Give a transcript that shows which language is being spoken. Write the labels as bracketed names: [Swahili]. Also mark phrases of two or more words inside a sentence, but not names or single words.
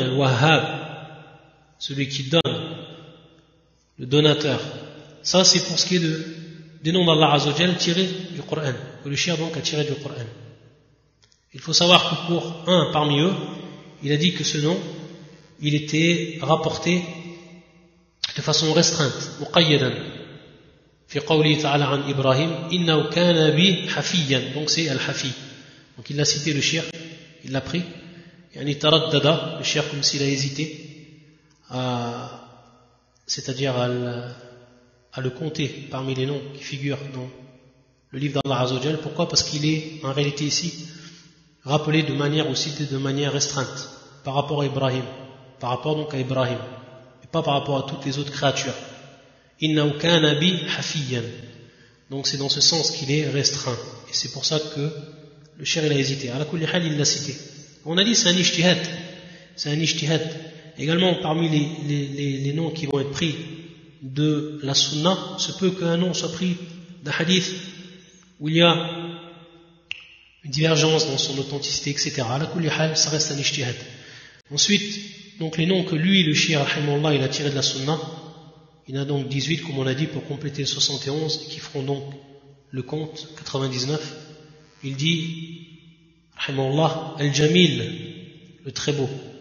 [French] Al-Wahhab, celui qui donne, le donateur. Ça, c'est pour ce qui est des noms d'Allah [Arabic] عز وجل [French] tirés du Coran, que le shir donc a tiré du Coran. Il faut savoir que pour un parmi eux, il a dit que ce nom, il était rapporté de façon restreinte, muqayyadan. [Arabic] في قوله تعالى عن إبراهيم إنه كان بي حفيا. [French] Donc c'est al-hafi. Donc il a cité le shir, il l'a pris. [Arabic] يعني تردد, [French] le shir comme s'il a hésité, c'est-à-dire à le compter parmi les noms qui figurent dans le livre d'Allah [Arabic] عز وجل. [French] Pourquoi? Parce qu'il est en réalité ici rappelé de manière ou cité de manière restreinte par rapport à Ibrahim, par rapport donc à Ibrahim, et pas par rapport à toutes les autres créatures. [Arabic] إنه كان بي حفيا. [French] Donc c'est dans ce sens qu'il est restreint, et c'est pour ça que le shir il a hésité. [Arabic] على كل حال, [French] il l'a cité. On a dit c'est un ijtihad, c'est un ijtihad. Également parmi les noms qui vont être pris de la sunna, se peut qu'un nom soit pris d'un hadith où il y a une divergence dans son authenticité, etc. [Arabic] على كل حال, [French] ça reste un ijtihad. Ensuite, donc les noms que lui, le shir, rahimahullah, il a tiré de la sunna, il y en a donc 18, comme on l'a dit, pour compléter le 71, qui feront donc le compte, 99. Il dit, rahimahullah, Al-Jamil, le très beau.